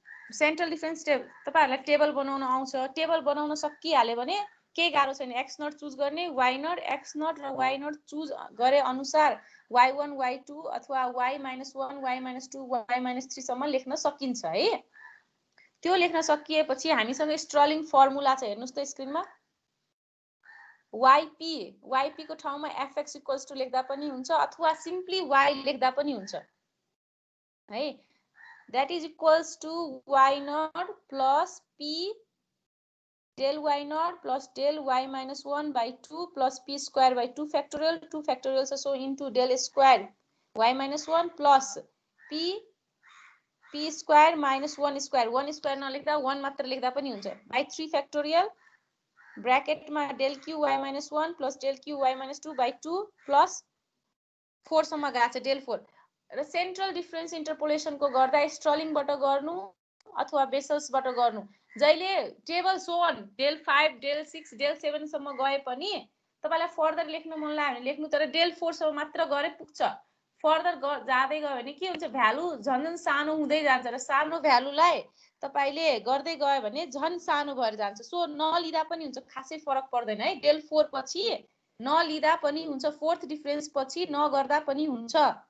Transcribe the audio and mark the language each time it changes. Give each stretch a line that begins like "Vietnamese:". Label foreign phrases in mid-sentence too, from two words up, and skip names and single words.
English: central difference
Nepali: तपाईहरुलाई टेबल बनाउन आउँछ टेबल बनाउन सकिहाल्यो भने के गाह्रो छैन
English: x naught
Nepali: चुज गर्ने
English: y naught x naught
Nepali: र y नट चुज गरे अनुसार y1 y2 अथवा y-1 y-2 y-3 सम्म लेख्न सकिन्छ है त्यो लेख्न सकिएपछि हामीसँग
English: Stirling formula
Nepali: छ हेर्नुस् त स्क्रिनमा yp को ठाउँमा fx = लेख्दा पनि हुन्छ अथवा सिम्पली y लेख्दा पनि हुन्छ है
English: that is equals to y naught plus p del y naught plus del y minus 1 by 2 plus p square by 2 factorial so into del square y minus 1 plus p square minus 1 square
Nepali: नलेख्दा 1 मात्र लेख्दा पनि हुन्छ
English: by 3 factorial bracket मा del q y minus 1 plus del q y minus 2 by 2 plus 4
Nepali: सम्म गएको छ
English: del 4
Nepali: र
English: central difference interpolation
Nepali: को गर्दा स्ट्रलिङ बाट गर्नु अथवा बेसल्स बाट गर्नु जहिले टेबल
English: so on del 5 del 6 del 7
Nepali: सम्म गए पनि तपाईलाई फर्दर लेख्न मन लाग्यो भने लेख्नु तर
English: del 4
Nepali: सम्म मात्र गरे पुग्छ फर्दर जाँदै गयो भने के हुन्छ भ्यालु झन् सानो हुँदै जान्छ र सानो भ्यालुलाई तपाईले गर्दै गयो भने झन् सानो भएर जान्छ सो नलिदा पनि हुन्छ खासै फरक पर्दैन है
English: del 4
Nepali: पछि नलिदा पनि हुन्छ
English: fourth difference
Nepali: पछि नगर्दा पनि हुन्छ